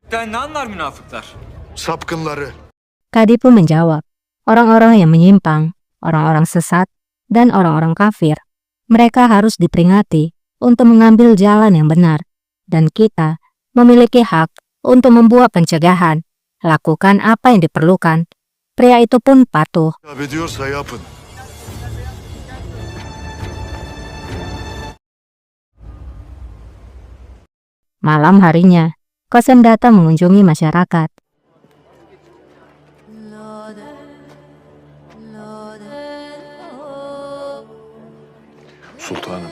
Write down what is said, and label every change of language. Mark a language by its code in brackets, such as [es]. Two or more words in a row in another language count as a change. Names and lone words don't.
[tr] Gerçekten ne anlar münafıklar? Sapkınları. [id] Kadi pun menjawab, orang-orang yang menyimpang, orang-orang sesat, dan orang-orang kafir. Mereka harus diperingati untuk mengambil jalan yang benar. Dan kita memiliki hak untuk membuat pencegahan. Lakukan apa yang diperlukan. Pria itu pun patuh. [tr] İcap ediyorsa yapın. [id] Malam harinya, Qasem datang mengunjungi masyarakat. [tr] Sultanım.